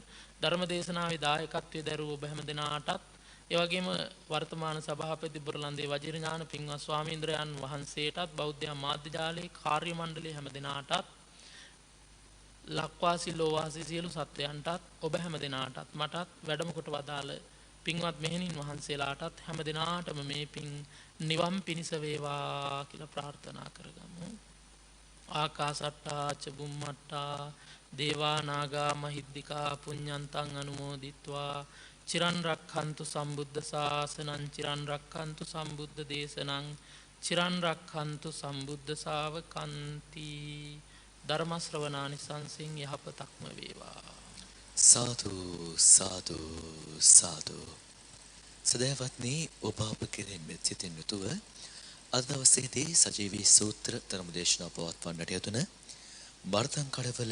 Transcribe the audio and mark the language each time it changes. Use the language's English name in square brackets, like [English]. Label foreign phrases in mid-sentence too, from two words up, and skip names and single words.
[Sinhala] ධර්ම දේශනාවේ දායකත්වයේ දරූ ඔබ හැම දෙනාටත්, ඒ වගේම වර්තමාන සභාපති බුරලන්දේ වජිරඥාන පින්වත් ස්වාමීන්ද්‍රයන් වහන්සේටත්, බෞද්ධ මාධ්‍ය ජාලයේ කාර්ය මණ්ඩලයේ හැම දෙනාටත්, ලක්වාසී ලෝවාසී සියලු සත්වයන්ටත්, ඔබ හැම දෙනාටත්, මටත් වැඩම කොට වදාළ පින්වත් මෙහෙණින් වහන්සේලාටත් හැම දෙනාටම මේ පින් නිවන් පිණිස වේවා කියලා ප්‍රාර්ථනා කරගමු. [Pali] ආකාසට්ටා ච බුම්මට්ටා දේවා නාග මහිද්దికා පුඤ්ඤන්තං අනුමෝදිත්වා චිරන් රක්ඛන්තු සම්බුද්ධ ශාසනං චිරන් රක්ඛන්තු සම්බුද්ධ දේශනං චිරන් රක්ඛන්තු සම්බුද්ධ ශාවකන්ති. [Sinhala] ධර්ම ශ්‍රවණානිසංසෙන් යහපතක්ම වේවා. සාදු සාදු සාදු. සදහවත්නි, ඔබ අප කෙරෙන් මෙත් සිතින් යුතුව අද දවසේදී සජීවී සූත්‍ර ධර්ම දේශනාව පවත්වන්නට යෙදුන බර්තන් කඩවල